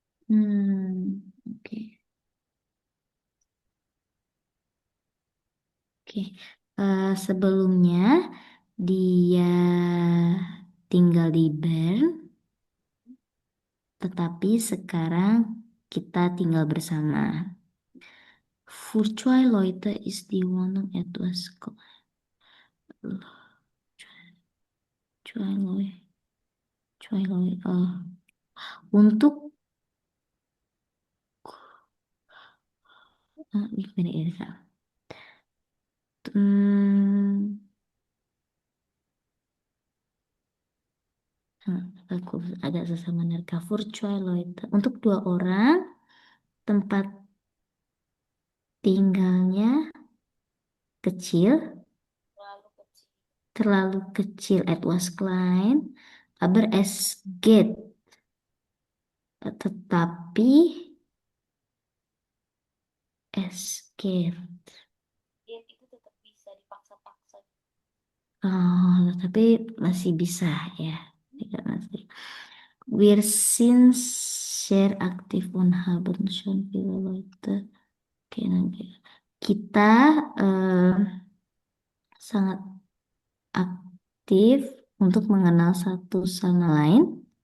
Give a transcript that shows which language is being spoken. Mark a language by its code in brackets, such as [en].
[id] Oke, oke. Sebelumnya dia tinggal di Bern, tetapi sekarang kita tinggal bersama. [de] Für zwei Leute ist die Wohnung etwas zwei Leute, zwei Leute. [id] Untuk gimana ya, Kak? Hmm, aku agak susah menerka. [de] Für zwei Leute. [id] Untuk dua orang, tempat tinggalnya kecil, Terlalu kecil. terlalu kecil. [de] Etwas klein, aber es geht. [id] Tetapi [de] es geht. [id] Dia itu tetap bisa dipaksa-paksa. Oh, tapi masih bisa ya. Tidak masih. [de] Wir sind sehr aktiv und haben schon viele Leute kennengelernt. [id] Kita eh, sangat aktif untuk mengenal satu sama lain.